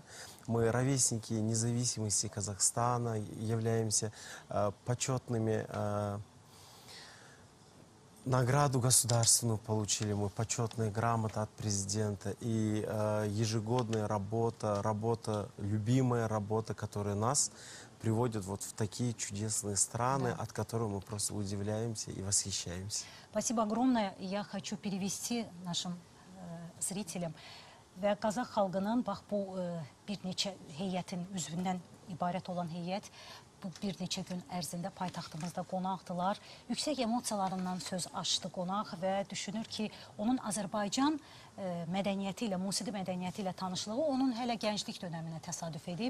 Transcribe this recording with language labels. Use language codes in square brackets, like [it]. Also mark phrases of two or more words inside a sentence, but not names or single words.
[ru] Мы ровесники независимости Казахстана, являемся почетными Награду государственную получили мы, почетные грамоты от президента и ежегодная работа, любимая работа, которая нас приводит вот в такие чудесные страны, от которых мы просто удивляемся и восхищаемся. Спасибо огромное. Я хочу перевести нашим zрителям. [az] Və Qazaq xalqının bax bu bir neçə heyətin üzvündən ibarət olan heyət bu bir neçə gün ərzində paytaxtımızda qonaqdılar. Yüksək emosiyalarından söz açdı qonaq və düşünür ki, onun Azərbaycan mədəniyyəti ilə, musiqi mədəniyyəti ilə tanışlığı onun hələ gənclik dönəminə təsadüf edib.